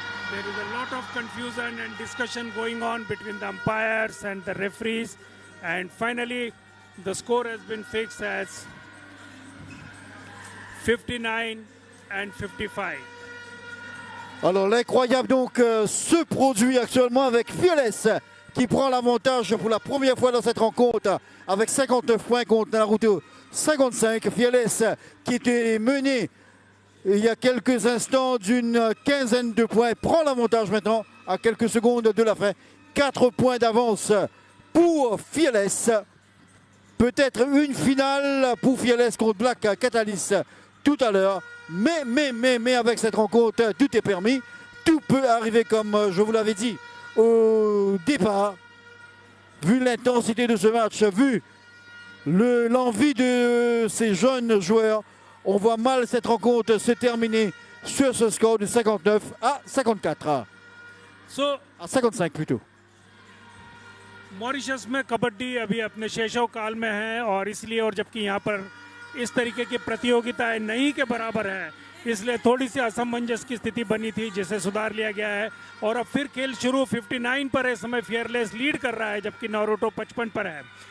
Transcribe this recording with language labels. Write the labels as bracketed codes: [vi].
[en] There is a lot of confusion and discussion going on between the umpires and the referees, and finally the score has been fixed as 59 and 55. [fr] Alors l'incroyable donc se produit actuellement avec Fearless qui prend l'avantage pour la première fois dans cette rencontre avec 59 points contre Naruto 55. Fearless qui était mené il y a quelques instants d'une quinzaine de points prend l'avantage maintenant à quelques secondes de la fin. 4 points d'avance pour Fearless. Peut-être une finale pour Fearless contre Black Catalyst tout à l'heure. Mais avec cette rencontre, tout est permis. Tout peut arriver comme je vous l'avais dit au départ. Vu l'intensité de ce match, vu l'envie de ces jeunes joueurs, on voit mal cette rencontre se terminer sur ce score de 59 à 54. À 55 plutôt. [hi] Mauritius में कबड्डी अभी अपने शैशव काल में है और इसलिए और जबकि यहाँ पर इस तरीके की प्रतियोगिताएं नहीं के बराबर है, इसलिए थोड़ी सी असमंजस की स्थिति बनी थी जिसे सुधार लिया गया है और अब फिर खेल शुरू 59 पर इस समय फेयरलेस लीड कर रहा है जबकि नारुतो 55 पर है।